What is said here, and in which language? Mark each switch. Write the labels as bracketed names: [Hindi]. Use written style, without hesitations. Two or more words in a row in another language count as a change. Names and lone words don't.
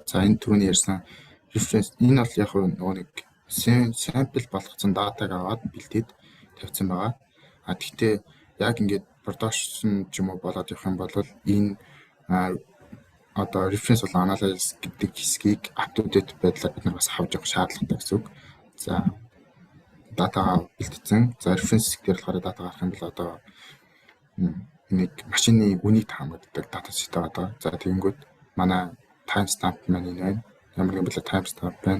[Mongolian] За энэ түрүүний ярьсан reference энэ бол яг нөгөө нэг sample болгоцсон датаг аваад бэлдээд тавьсан байгаа. Гэхдээ яг ингээд production ч юм уу болоод явах юм бол энэ одоо reference бол analysis гэдэг хэсгийг [English] up to date [Mongolian] байдлаар бид нар бас авч явах шаардлагатай гэсэн үг. За дата бэлтгэсэн. За reference хэсгээр болохоор дата гарах юм бол одоо нэг машины үнийг таамагдаг дата сет байгаа. За тэгэнгүүт манай timestamp маань энэ байна. Ямар нэгэн байдлаар timestamp байна.